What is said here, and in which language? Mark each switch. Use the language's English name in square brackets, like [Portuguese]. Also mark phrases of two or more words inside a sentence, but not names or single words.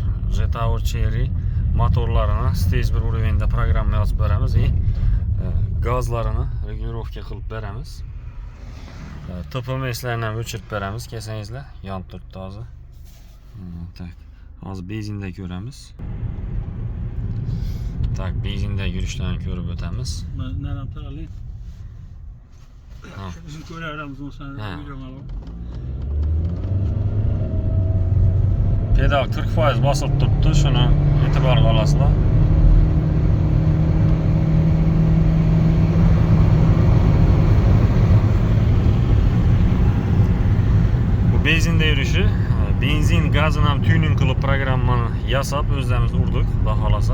[Uzbek] G-Tower Cherry motorlarini stage 1 уровеньda programma yozib beramiz va gazlarini regulirovka qilib beramiz. TPMSlarni ham o'chirib beramiz, kelsangizlar, yonib turibdi hozir. Tak. Hozir benzinda ko'ramiz. Tak, benzinda yurishlarni ko'rib o'tamiz. [Turkish] Nereden taralıyım? Bizim köy aramızda olsa biliyorum abi. [Uzbek] Pedal 40% bosilib turibdi, shuni e'tiborga olasizlar. Bu benzinda yurishi, benzin gazini ham tuning qilib programmani yasab o'zimiz urdik, xudo xolasa.